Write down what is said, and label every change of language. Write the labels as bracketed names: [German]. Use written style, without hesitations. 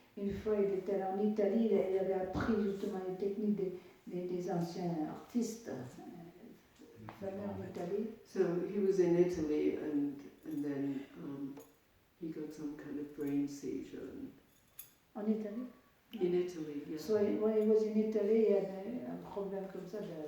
[French] Une fois, il était allé en Italie, il avait appris justement les techniques des anciens artistes fameux en Italie. [English] So he was in Italy and then he got some kind of brain seizure. [French] En Italie? [English] In Italy, yeah. So when he was in Italy, [French] il y avait un problème comme ça